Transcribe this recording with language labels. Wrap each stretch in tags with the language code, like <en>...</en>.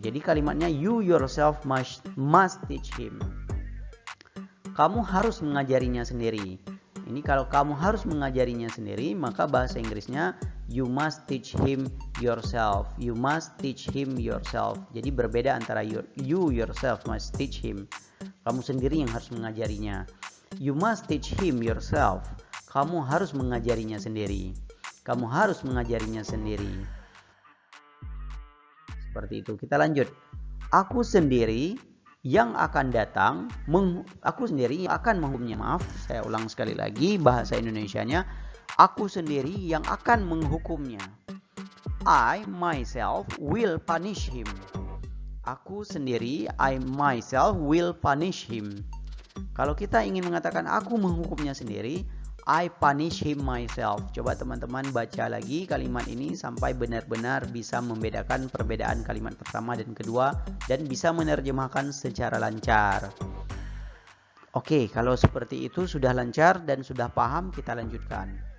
<id>Jadi kalimatnya</id> <en>you yourself must teach him.</en> <id>Kamu harus mengajarinya sendiri. Ini kalau kamu harus mengajarinya sendiri, maka bahasa Inggrisnya</id> <en>you must teach him yourself. You must teach him yourself.</en> <id>Jadi berbeda antara</id> <en>you yourself must teach him.</en> <id>Kamu sendiri yang harus mengajarinya.</id> <en>You must teach him yourself.</en> <id>Kamu harus mengajarinya sendiri. Kamu harus mengajarinya sendiri. Seperti itu. Kita lanjut. Aku sendiri yang akan datang, aku sendiri akan menghukumnya. Maaf, saya ulang sekali lagi bahasa Indonesianya. Aku sendiri yang akan menghukumnya.</id> <en>I myself will punish him.</en> <id>Aku sendiri,</id> <en>I myself will punish him.</en> <id>Kalau kita ingin mengatakan aku menghukumnya sendiri,</id> <en>I punish him myself.</en> <id>Coba teman-teman baca lagi kalimat ini sampai benar-benar bisa membedakan perbedaan kalimat pertama dan kedua dan bisa menerjemahkan secara lancar. Oke, kalau seperti itu sudah lancar dan sudah paham, kita lanjutkan.</id>